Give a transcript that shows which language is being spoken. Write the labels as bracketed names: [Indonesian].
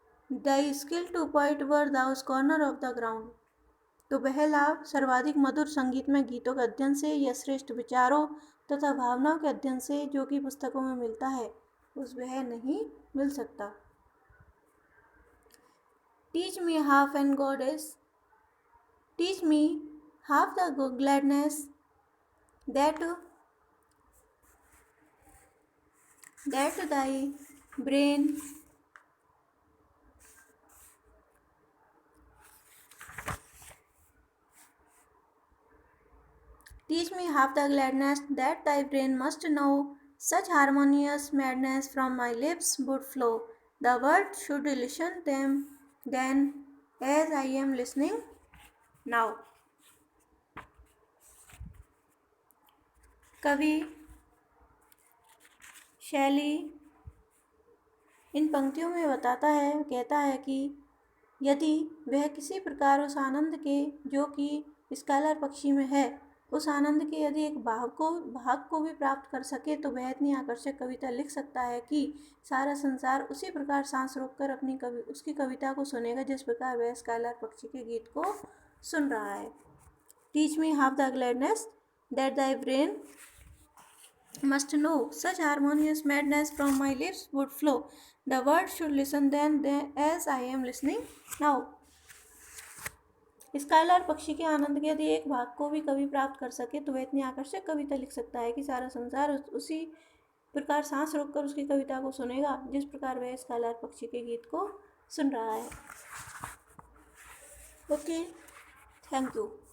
[English] The skill to point where those corner of the ground. [Hindi] तो वह लाभ सर्वाधिक मधुर संगीतमय गीतों के अध्ययन से या श्रेष्ठ विचारों तथा भावनाओं के अध्ययन से जो कि पुस्तकों में मिलता है, उस वह नहीं मिल सकता। [English] Teach me half and goddess, teach me half the gladness that thy brain teach me half the gladness that thy brain must know. Such harmonious madness from my lips would flow. The world should listen them then as I am listening now. [Hindi] कवि शैली इन पंक्तियों में बताता है, कहता है कि यदि वह किसी प्रकार उस आनंद के जो कि स्काइलर पक्षी में है, उस आनंद के यदि एक भाग को भी प्राप्त कर सके, तो वह इतनी आकर्षक कविता लिख सकता है कि सारा संसार उसी प्रकार सांस रोककर उसकी कविता को सुनेगा जिस प्रकार वह स्काइलर पक्षी के गीत को सुन रहा है। [English] Teach me half the gladness that thy brain must know. Such harmonious madness from my lips would flow. The world should listen then as I am listening now. [Hindi] Skyler पक्षी के आनंद के यदि एक भाग को भी कवि प्राप्त कर सके, तो वह इतनी आकर्षक कविता लिख सकता है कि सारा संसार उसी प्रकार सांस रोककर उसकी कविता को सुनेगा जिस प्रकार वह स्काइलर पक्षी के गीत को सुन रहा है। [English] Okay, thank you.